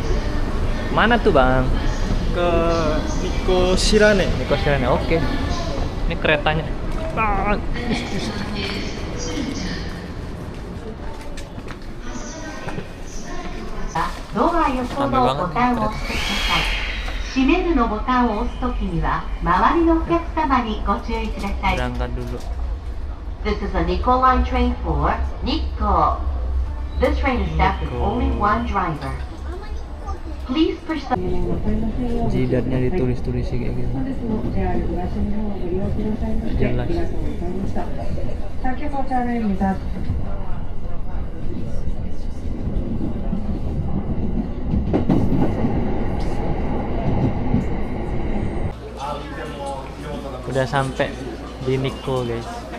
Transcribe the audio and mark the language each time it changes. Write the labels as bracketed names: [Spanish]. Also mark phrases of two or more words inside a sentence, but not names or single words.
[Indonesian] Mana tuh bang? ke Nikko Shirane. Nikko Shirane. Oke. Ini keretanya. Rame banget kereta. [Japanese] 閉めるのボタンを押すときには周りのお客様にご注意ください。 [Indonesian] Berangkat dulu. [English] This is a Nikko Line train for Nikko. This train is staffed with only one driver. Please proceed. [Indonesian] Jidatnya ditulis-tulis kayak gitu. Jelas. Udah sampai di Nikko guys.